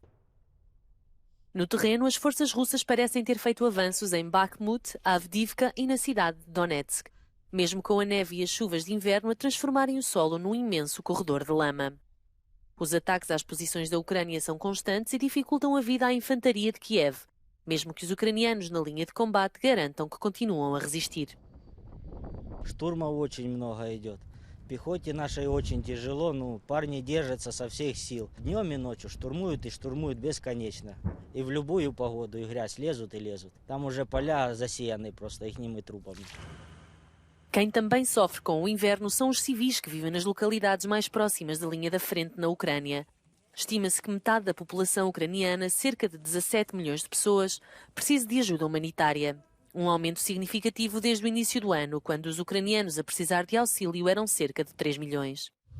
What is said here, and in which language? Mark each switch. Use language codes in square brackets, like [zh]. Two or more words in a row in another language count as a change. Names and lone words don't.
[pt] No terreno, as forças russas parecem ter feito avanços em Bakhmut, Avdiivka e na cidade de Donetsk. mesmo com a neve e as chuvas de inverno a transformarem o solo num imenso corredor de lama. Os ataques às posições da Ucrânia são constantes e dificultam a vida à infantaria de Kiev, mesmo que os ucranianos na linha de combate garantam que continuam a resistir. [ru] Штурма очень много идет. Пехоте нашей очень тяжело, но парни держатся со всех сил. Днем и ночью штурмуют и штурмуют бесконечно. И в любую погоду, и грязь лезут и лезут. Там уже поля засеяны просто ихними трупами. [pt] Quem também sofre com o inverno são os civis que vivem nas localidades mais próximas da linha da frente na Ucrânia. Estima-se que metade da população ucraniana, cerca de 17 milhões de pessoas, precise de ajuda humanitária. Um aumento significativo desde o início do ano, quando os ucranianos a precisar de auxílio eram cerca de 3 milhões.